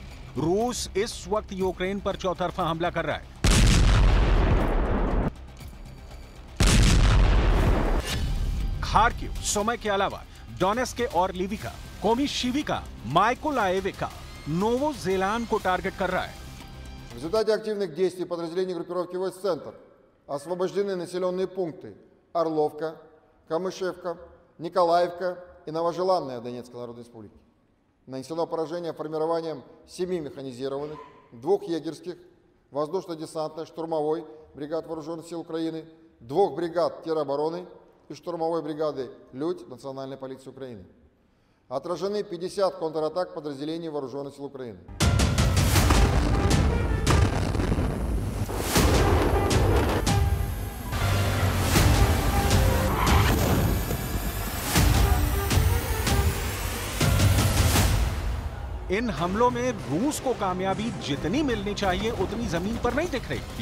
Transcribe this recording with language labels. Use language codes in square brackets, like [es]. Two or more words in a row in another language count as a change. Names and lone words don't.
[hi] रूस इस वक्त यूक्रेन पर चौतरफा हमला कर रहा है। खार्किव, सुमी के अलावा डोनेत्स्क और लिविका, कोमिशिविका, माइकोलाइविका, नोवोज़ेलैंड को टारगेट कर रहा है। [ru] В результате активных действий подразделений группировки войск «Центр» освобождены населенные пункты Орловка, Камышевка, Николаевка и Новожеланная Донецкой Народной Республики. Нанесено поражение формированием 7 механизированных, 2 егерских, воздушно-десантной, штурмовой бригад Вооруженных сил Украины, 2 бригад теробороны и штурмовой бригады «Людь» Национальной полиции Украины. Отражены 50 контратак подразделений Вооруженных сил Украины. [hi] इन हमलों में रूस को कामयाबी जितनी मिलनी चाहिए उतनी जमीन पर नहीं दिख रही।